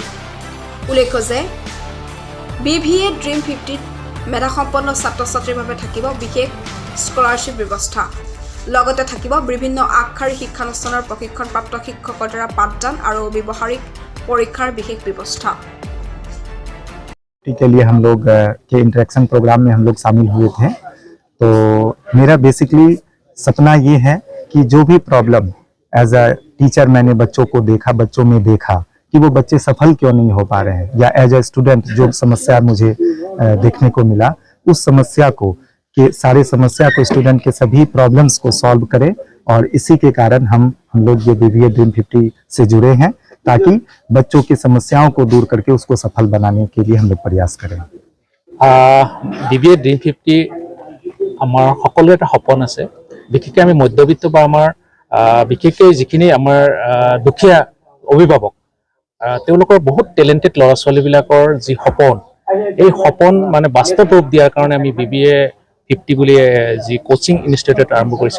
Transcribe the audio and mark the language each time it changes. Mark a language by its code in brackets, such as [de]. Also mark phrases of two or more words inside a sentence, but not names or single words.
[as] উল্লেখ্য যে BVA ড্ৰিম 50ত মেধাসম্পন্ন ছাত্ৰ ছাত্ৰীৰ বাবে থাকিব বিশেষ স্কলাৰশ্বিপ ব্যৱস্থা। লগতে থাকিব বিভিন্ন আগশাৰী শিক্ষানুষ্ঠানৰ প্ৰশিক্ষণপ্ৰাপ্ত শিক্ষকৰ দ্বাৰা পাঠদান আৰু ব্যৱহাৰিক পৰীক্ষাৰ বিশেষ ব্যৱস্থা। [hi] के लिए हम लोग के इंटरेक्शन प्रोग्राम में हम लोग शामिल हुए थे। तो मेरा बेसिकली सपना ये है कि जो भी प्रॉब्लम [en] as a teacher [hi] मैंने बच्चों में देखा कि वो बच्चे सफल क्यों नहीं हो पा रहे हैं, या [en] as a student [hi] जो समस्या मुझे देखने को मिला, उस समस्या को सारे समस्या को स्टूडेंट के सभी प्रॉब्लम्स को सॉल्व करें। और इसी के कारण हम लोग ये BVA ड्रीम 50 से जुड़े हैं, ताकि बच्चों की समस्याओं को दूर करके उसको सफल बनाने के लिए हम लोग प्रयास करें। [as] BVA ड्रीम 50 আমাৰ সকলোৰে এটা সপোন আছে। বিশেষকৈ আমি মধ্যবিত্ত বা আমাৰ বিশেষকৈ যিখিনি আমাৰ দুখীয়া অভিভাৱক, তেওঁলোকৰ বহুত টেলেণ্টেড ল'ৰা ছোৱালীবিলাকৰ যি সপোন, এই সপোন মানে বাস্তৱ ৰূপ দিয়াৰ কাৰণে আমি BVA 50 বুলি যি [en] coaching institute [as] আৰম্ভ কৰিছোঁ।